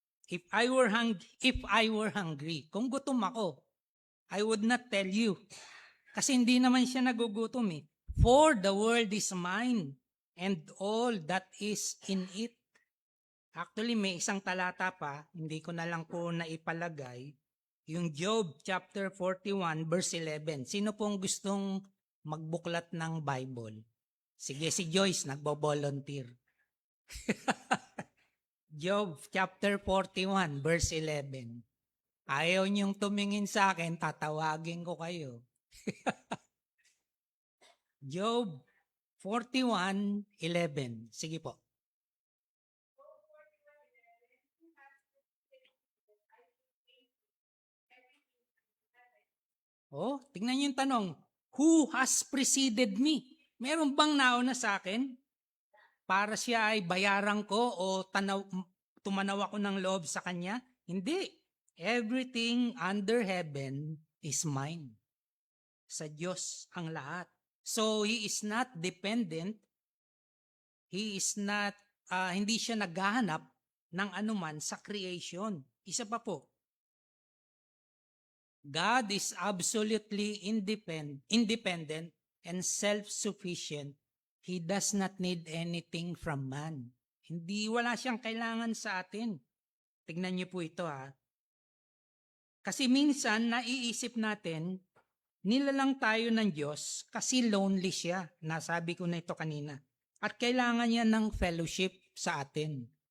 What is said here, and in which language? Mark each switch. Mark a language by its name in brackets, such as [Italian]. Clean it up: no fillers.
[English] If I were hungry, [Filipino] kung gutom ako, [English] I would not tell you. [Filipino] Kasi hindi naman siya nagugutom eh. [English] For the world is mine and all that is in it. [Filipino] Actually, may isang talata pa, hindi ko na lang po naipalagay, yung Job chapter 41 verse 11. Sino pong gustong magbuklat ng Bible? Sige, si Joyce, nagbo-volunteer. Job chapter 41 verse 11. Ayaw niyong tumingin sa akin, tatawagin ko kayo. Job 41:11. Sige po. Oh, tingnan niyo yung tanong. [English] Who has preceded me? [Filipino] Meron bang nauna sa akin? Para siya ay bayaran ko o tumanaw ako ng loob sa kanya? Hindi. [English] Everything under heaven is mine. [Filipino] Sa Diyos ang lahat. [English] So, He is not dependent. He is not, [Filipino] hindi siya naghahanap ng anuman sa creation. Isa pa po. [English] God is absolutely independent and self-sufficient. He does not need anything from man. [Filipino] Wala siyang kailangan sa atin. Tignan niyo po ito ha. Kasi minsan naiisip natin, nilalang tayo ng Diyos kasi lonely siya. Nasabi ko na ito kanina. At kailangan niya ng fellowship sa atin.